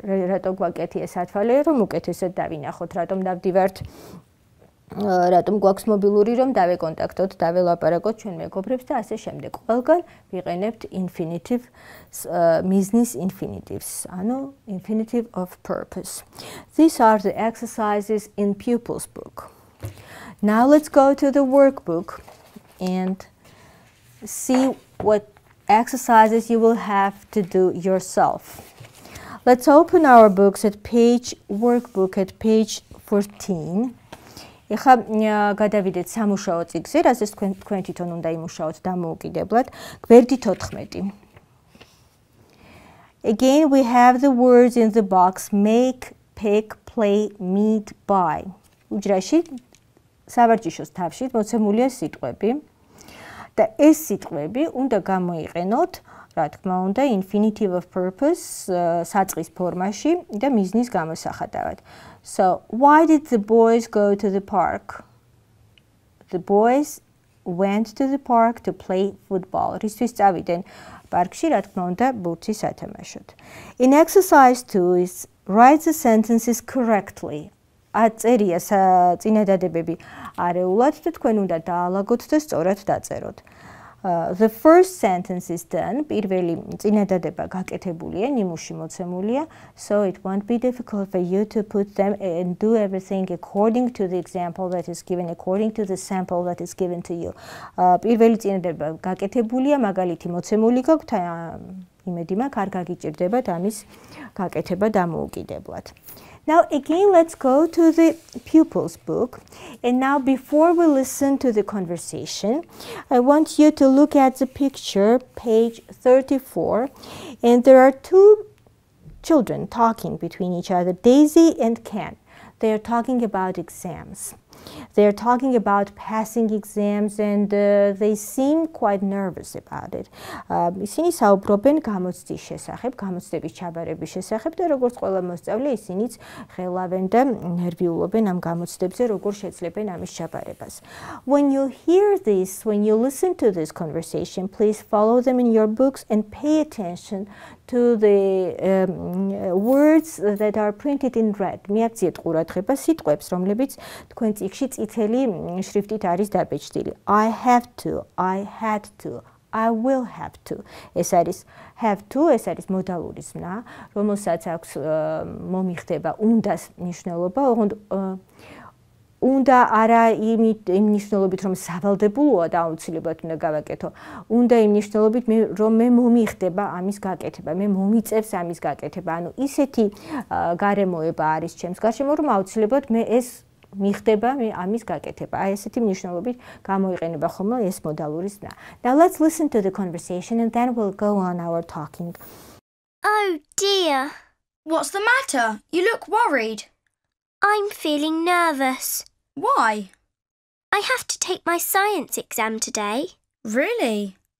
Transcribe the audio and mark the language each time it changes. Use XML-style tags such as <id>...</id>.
<ka>Ratom გვაკეთია სათვალე, რომ უკეთესად დავინახოთ, ratom დავდივართ, ratom გვაქვს მობილური, რომ დავეკონტაქტოთ, დაველაპარაკოთ ჩვენ მეგობრებს და ასე შემდეგ. ყველგან ვიყენებთ infinitive, მიზნის infinitives, ანუ infinitive of purpose.</ka> <en>These are the exercises in pupils book. Now let's go to the workbook and see what exercises you will have to do yourself. Let's open our books at workbook at page 14.</en> <ka>ეხა გადავიდეთ სამუშაო წიგნზე, რასაც თქვენ თვითონ უნდა იმუშაოთ დამოუკიდებლად. გვერდი 14.</ka> <en>Again, we have the words in the box make, pick, play, meet, buy.</en> <ka>უჯრაში სავარჯიშოს თავში მოცემულია სიტყვები. და ეს სიტყვები უნდა გამოიყენოთ, რა თქმა უნდა, infinitive of purpose საწყის ფორმაში და მიზნის გამოსახატავად.</ka> <en>So, why did the boys go to the park? The boys went to the park to play football.</en> <ka>რისთვის წავიდნენ პარკში, რა თქმა უნდა, ბურთი სათამაშოდ.</ka> <en>In exercise 2 is write the sentences correctly.</en> <ka>აწერია წინადადებები არეულად და თქვენ უნდა დაალაგოთ და სწორად დაწეროთ.</ka> <en>The first sentence is done.</en> <ka>პირველი წინადადება გაკეთებულია, ნიმუში მოცემულია,</ka> <en>so it won't be difficult for you to put them and do everything according to the example that is given, according to the sample that is given to you.</en> <ka>პირველი წინადადება გაკეთებულია, მაგალითი მოცემული გაქვთ, იმედი მაქვს, არ გაგიჭირდებათ ამის გაკეთება დამოუკიდებლად.</ka> <en>Now again, let's go to the pupils book. And now before we listen to the conversation, I want you to look at the picture, page 34. And there are two children talking between each other, Daisy and Ken. they are talking about exams. They are talking about passing exams and they seem quite nervous about it.</en> <ka>ისინი საუბრობენ გამოცდის შესახებ, გამოცდების ჩაბარების შესახებ და როგორც ყველა მოსწავლე ისინიც ხელავენ და ნერვიულობენ ამ გამოცდებზე, როგორ შეძლებენ ამის ჩაბარებას.</ka> <en>When you hear this, when you listen to this conversation, please follow them in your books and pay attention to the words that are printed in red.</en> <ka>მიაქციეთ ყურადღება სიტყვებს, რომლებიც თქვენ წიგნში წითელი შრიფტით არის დაბეჭდილი.</ka> <en>I have to, I had to, I will have to.</en> <ka>ეს არის have to, ეს არის მოდალური ზმნა, რომელსაც აქვს მომიხდება უნდას მნიშვნელობა, ოღონდ უნდა არა იმ მნიშვნელობით რომ სავალდებულოა და აუცილებლად უნდა გავაკეთო. უნდა იმ მნიშვნელობით რომ მე მომიხდება ამის გაკეთება, მე მომიწევს ამის გაკეთება. ანუ ისეთი გარემოება არის ჩემს გარშემო, რომ აუცილებლად მე ეს მიხდება მე ამის გაკეთება. აი ესეთი მნიშვნელობით გამოიყენება ხოლმე ეს მოდალური ზმნა.</ka> <en>Now let's listen to the conversation and then we'll go on our talking. Oh dear. What's the matter? You look worried. I'm feeling nervous. Why? I have to take my science exam today. Really?</en>